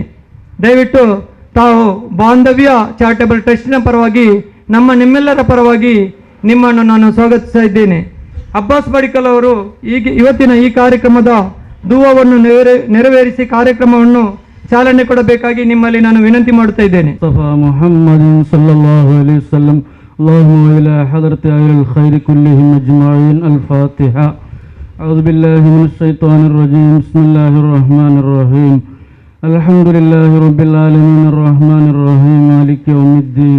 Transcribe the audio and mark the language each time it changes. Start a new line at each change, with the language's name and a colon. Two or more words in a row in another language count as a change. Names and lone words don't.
Kannada: ದಯವಿಟ್ಟು ತಾವು ಬಾಂಧವ್ಯ ಚಾರಿಟಬಲ್ ಟ್ರಸ್ಟಿನ ಪರವಾಗಿ ನಿಮ್ಮೆಲ್ಲರ ಪರವಾಗಿ ನಿಮ್ಮನ್ನು ನಾನು ಸ್ವಾಗತಿಸ್ತಾ ಇದ್ದೇನೆ. ಅಬ್ಬಾಸ್ ಪಡಿಕಲ್ ಅವರು ಇವತ್ತಿನ ಈ ಕಾರ್ಯಕ್ರಮದ ದುವವನ್ನು ನೆರವೇರಿಸಿ ಕಾರ್ಯಕ್ರಮವನ್ನು ಚಾಲನೆ ಕೊಡಬೇಕಾಗಿ ನಿಮ್ಮಲ್ಲಿ ನಾನು ವಿನಂತಿ ಮಾಡುತ್ತಾ ಇದ್ದೇನೆ.
Arabic: محمد صلى الله عليه وسلم اللهم إلى حضرة أهل الخير كلهم أجمعين. الفاتحة. أعوذ بالله من الشيطان الرجيم. بسم الله الرحمن الرحيم. الحمد لله رب العالمين الرحمن الرحيم مالك يوم الدين.